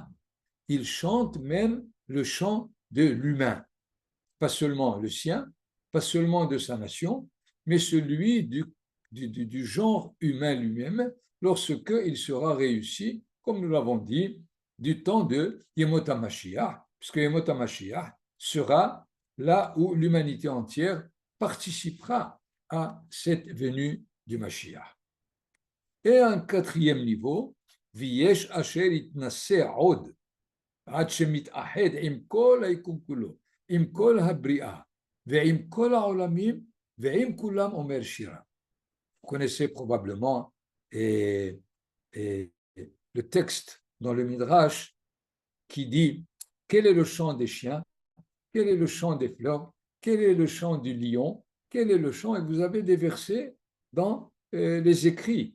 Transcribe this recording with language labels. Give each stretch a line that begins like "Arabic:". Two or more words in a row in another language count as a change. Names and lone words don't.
French: Il chante même le chant de l'humain, pas seulement le sien, pas seulement de sa nation, mais celui du genre humain lui-même, lorsque il sera réussi, comme nous l'avons dit, du temps de
Hebrew: ימות המשיח,
French: puisque
Hebrew: ימות המשיח
French: sera là où l'humanité entière participera à cette venue du Mashiach. Et un quatrième niveau,
Hebrew: ויש אשר יתנשא עוד, עד שמתאחד עם כל היקום כולו, עם כל הבריאה, ועם כל העולמים, ועם כולם אומר שירה.
French: Vous connaissez probablement le texte dans le Midrash qui dit quel est le chant des chiens, quel est le chant des fleurs, quel est le chant du lion, quel est le chant, et vous avez des versets dans les écrits.